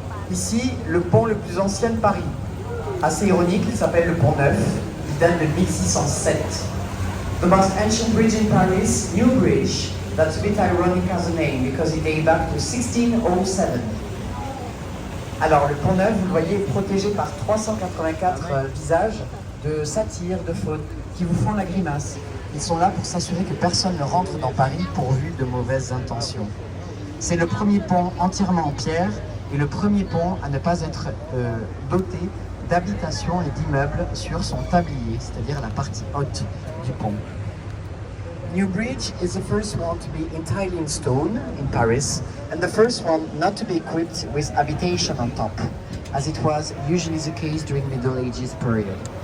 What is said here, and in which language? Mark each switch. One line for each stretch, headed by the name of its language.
French: Ici, le pont le plus ancien de Paris. Assez ironique, il s'appelle le Pont Neuf. Il date de 1607.
English: The most ancient bridge in Paris, New Bridge. That's a bit ironic as a name because it dates back to 1607.
French: Alors, le Pont Neuf, vous le voyez, est protégé par 384 visages de satires, de fautes, qui vous font la grimace. Ils sont là pour s'assurer que personne ne rentre dans Paris pourvu de mauvaises intentions. C'est le premier pont entièrement en pierre et le premier pont à ne pas être doté d'habitations et d'immeubles sur son tablier, c'est-à-dire la partie haute du pont.
English: New Bridge is the first one to be entirely in stone in Paris, and the first one not to be equipped with habitation on top, as it was usually the case during Middle Ages period.